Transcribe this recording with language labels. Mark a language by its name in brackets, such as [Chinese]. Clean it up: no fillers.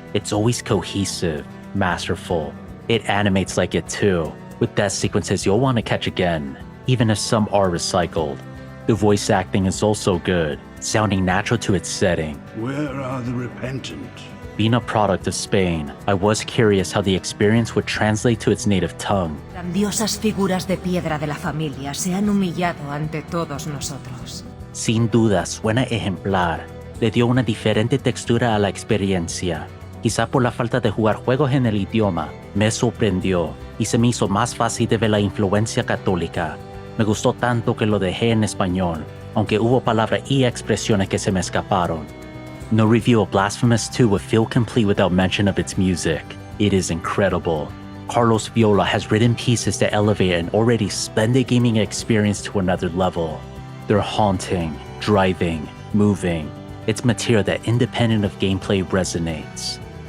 [English] It's always cohesive, masterful. It animates like it too, with death sequences you'll want to catch again, even if some are recycled. The voice acting is also good, sounding natural to its setting. Where are the repentant? Being a product of Spain, I was curious how the experience would translate to its native tongue. [Spanish] Grandiosas figuras de piedra de la familia se han humillado ante todos nosotros. Sin duda, suena ejemplar. Le dio una diferente textura a la experiencia. Quizá por la falta de jugar juegos en el idioma, me sorprendió y se me hizo más fácil de ver la influencia católica. Me gustó tanto que lo dejé en español, aunque hubo palabras y expresiones que se me escaparon. [English] No review of Blasphemous 2 would feel complete without mention of its music. It is incredible. Carlos Viola has written pieces that elevate an already splendid gaming experience to another level. They're haunting, driving, moving. It's material that, independent of gameplay, resonates.